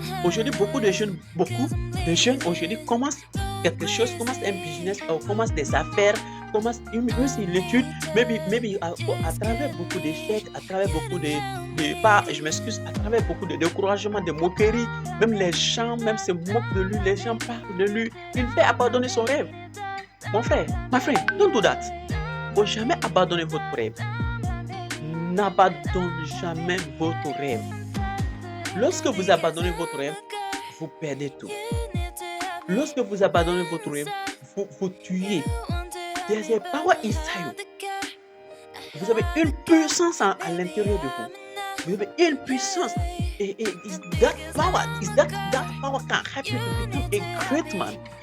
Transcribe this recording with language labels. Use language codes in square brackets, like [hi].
[fr] Aujourd'hui, beaucoup de jeunes aujourd'hui commencent quelque chose, commencent un business, commencent des affaires, commencent une l'étude, [en] maybe [fr] à travers beaucoup d'échecs, à travers beaucoup je m'excuse, à travers beaucoup de découragement, de moqueries, même les gens même se moquent de lui, les gens parlent de lui, il fait abandonner son rêve. Mon frère, [en] my friend, don't do that. [fr] Faut jamais abandonner votre rêve. N'abandonnez jamais votre rêve. Lorsque vous abandonnez votre rêve, vous perdez tout. Lorsque vous abandonnez votre rêve, vous tuez. [en] There's a power inside you. [fr] Vous avez une puissance à l'intérieur de vous. Vous avez une puissance. Et [en] that power can help you to become a great man.